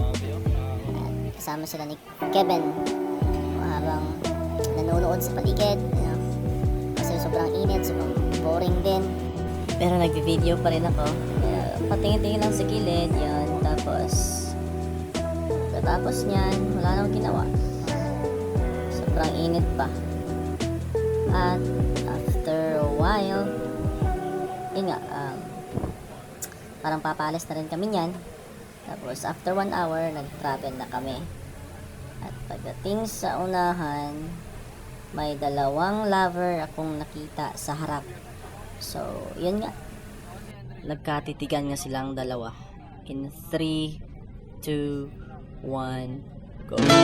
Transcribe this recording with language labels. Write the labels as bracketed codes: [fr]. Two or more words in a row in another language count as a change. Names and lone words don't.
[tl] At kasama sila ni Kevin habang nanonood sa paligid, kasi sobrang init, sobrang boring din, pero nagvi-video pa rin ako. Patingin-tingin lang sa gilid yan, tapos nyan wala nang ginawa, sobrang init pa. [en] At after a while, [tl] yun nga, parang papalis na rin kami nyan. Tapos [en] after 1 hour, [tl] nag-travel na kami. At pagdating sa unahan, may dalawang lover akong nakita sa harap. So, yun nga. Nagkatitigan nga silang dalawa. [en] In 3, 2, 1, go!